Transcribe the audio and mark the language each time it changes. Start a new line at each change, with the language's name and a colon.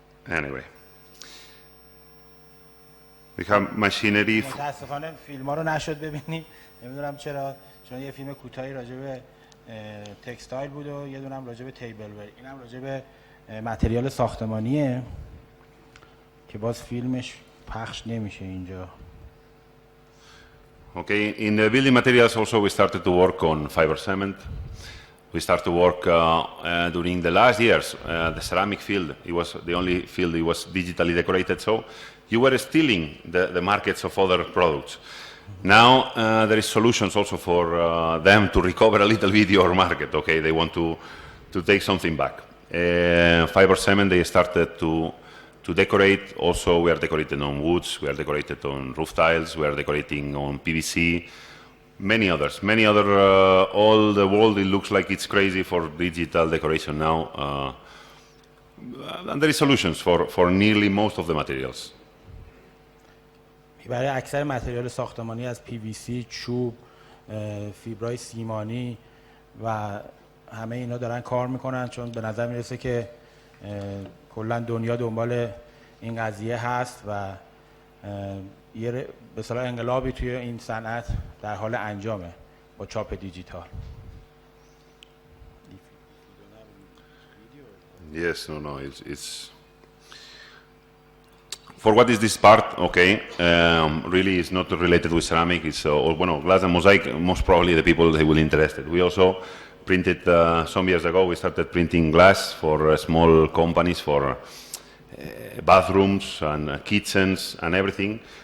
English: Anyway, we have machinery.
Persian: متاسفانه فیلم ها رو نشد ببینیم، نمیدونم چرا، چون یه فیلم کوتاهی راجع به تکستایل بود و یه دونم راجع به تیبل ور، اینم راجع به متریال ساختمانیه که باز فیلمش پخش نمیشه اینجا.
English: Okay, in the building materials also we started to work on fiber cement. We started to work during the last years. The ceramic field, it was the only field it was digitally decorated, so you were stealing the markets of other products. Now there is solutions also for them to recover a little bit your market. Okay, they want to take something back. Fiber cement, they started to decorate. Also, we are decorating on woods. We are decorated on roof tiles. We are decorating on PVC. Many other. All the world, it looks like it's crazy for digital decoration now. And there is solutions for nearly most of the materials.
Persian: برای اکثر متریال ساختمانی از PVC، چوب، فیبرای سیمانی و همه اینا دارن کار میکنن، چون به نظر میرسه که کلا دنیا دنبال این قضیه هست و یه به اصطلاح انقلابی توی این صنعت در حال انجامه با چاپ دیجیتال.
English: Yes, no, it's for what is this part, okay, really it's not related with ceramic, it's glass and mosaic, most probably the people they will interested. We also printed, some years ago, we started printing glass for small companies, for bathrooms and kitchens and everything.